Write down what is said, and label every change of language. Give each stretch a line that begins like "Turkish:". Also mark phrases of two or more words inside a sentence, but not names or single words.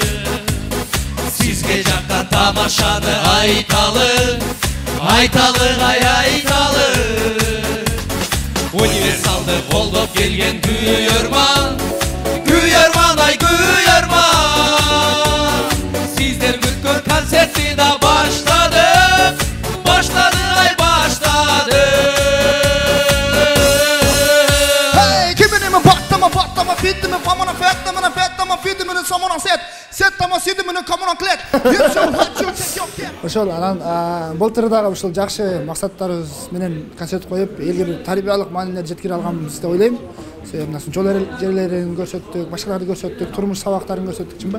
Kazakh: Сізге жаққан тамашаны айталық, ай айталық.
Kyrgyz: Универсалды колдоп келген күйөрман, күйөрман ай күйөрман. Сиздер күткөн концертти да баштады, баштады ай баштады. Hey, kiminimi battama battama fittimi famana fettamana fettama fittimini samana сеттама сидимини камона клет. Ошол анан былтыр дагы ушул жакшы максаттарыбыз менен концерт коюп, элге бир тарбиялык маанилер жеткире алганбыз деп ойлойм. Себеби мына жол жерлерин көрсөттүк, башкаларды көрсөттүк, турмуш сабактарын көрсөттүк чынбы.